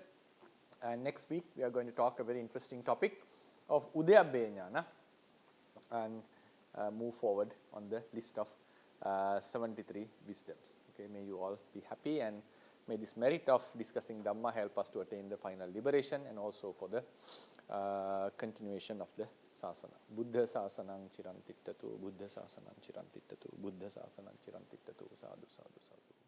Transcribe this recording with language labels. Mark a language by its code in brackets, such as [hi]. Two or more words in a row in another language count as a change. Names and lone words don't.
[en] And next week we are going to talk a very interesting topic of [pi] Udayabbaya Jnana [en] and move forward on the list of 73 wisdoms. Okay, may you all be happy, and may this merit of discussing Dhamma help us to attain the final liberation and also for the continuation of the sasana. [pi] Buddha sasanang chirantittatu, Buddha sasanang chirantittatu, Buddha sasanang chirantittatu, sadhu sadhu sadhu.